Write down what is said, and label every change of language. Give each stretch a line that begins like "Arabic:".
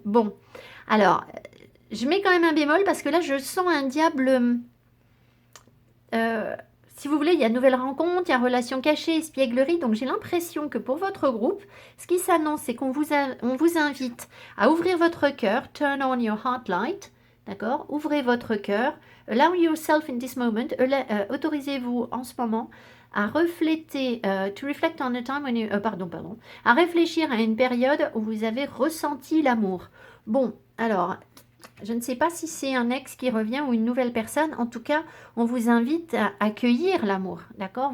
French: Bon, alors... Je mets quand même un bémol parce que là, je sens un diable. Si vous voulez, il y a nouvelle rencontre, il y a relation cachée, espièglerie. Donc, j'ai l'impression que pour votre groupe, ce qui s'annonce, c'est qu'on vous invite à ouvrir votre cœur.
English: Turn on your heart light.
French: D'accord? Ouvrez votre cœur.
English: Allow yourself in this moment.
French: Autorisez-vous en ce moment à refléter,
English: to reflect on the time when you,
French: à réfléchir à une période où vous avez ressenti l'amour. Bon, alors... Je ne sais pas si c'est un ex qui revient ou une nouvelle personne. En tout cas, on vous invite à accueillir l'amour. D'accord?